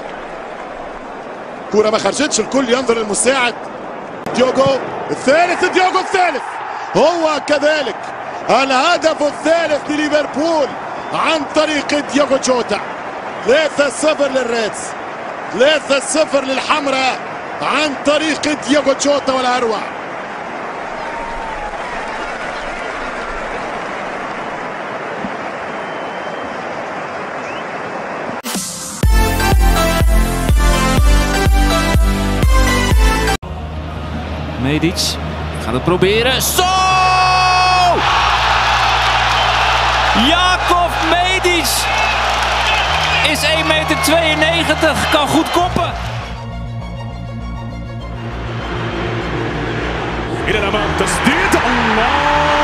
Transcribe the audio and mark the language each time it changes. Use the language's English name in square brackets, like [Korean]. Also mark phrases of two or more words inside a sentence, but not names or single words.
[Arabic] كرة ما خرجتش، الكل ينظر للمساعد ديوغو الثالث هو كذلك الهدف الثالث لليفربول عن طريق ديوغو جوتا. 3-0 للريدز، 3-0 للحمراء عن طريق ديوغو جوتا ولا أروع. [Dutch] Medic gaat het proberen. Zo! Jakov Medic is 1,92 meter, kan goed koppen. [Arabic] إلى الأمام، تسديد الله